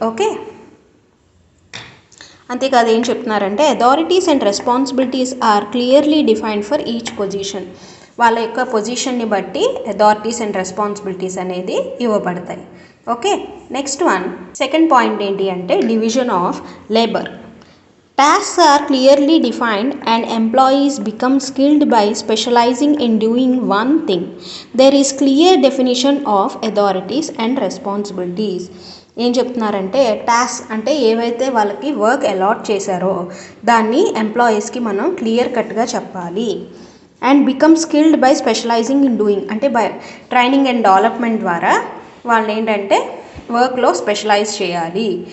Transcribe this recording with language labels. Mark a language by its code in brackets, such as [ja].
[en] okay, [te] అంతేకాదు ఏం చెప్తున్నారంటే [en] Authorities and responsibilities are clearly defined for each position. [te] వాళ్ళ యొక్క పొజిషన్ని బట్టి అథారిటీస్ అండ్ రెస్పాన్సిబిలిటీస్ అనేది ఇవ్వబడతాయి. Okay, next one, second point ఏంటి అంటే division of labour. [en] Tasks are clearly defined and employees become skilled by specializing in doing one thing. There is clear definition of authorities and responsibilities. [te] ఏం చెప్తున్నారంటే task అంటే ఏవైతే వాళ్ళకి work allot చేశారో దాన్ని ఎంప్లాయీస్కి మనం క్లియర్ కట్గా చెప్పాలి. [en] and become skilled by specializing in doing [te] అంటే బై ట్రైనింగ్ అండ్ డెవలప్మెంట్ ద్వారా వాళ్ళు ఏంటంటే వర్క్లో స్పెషలైజ్ చేయాలి.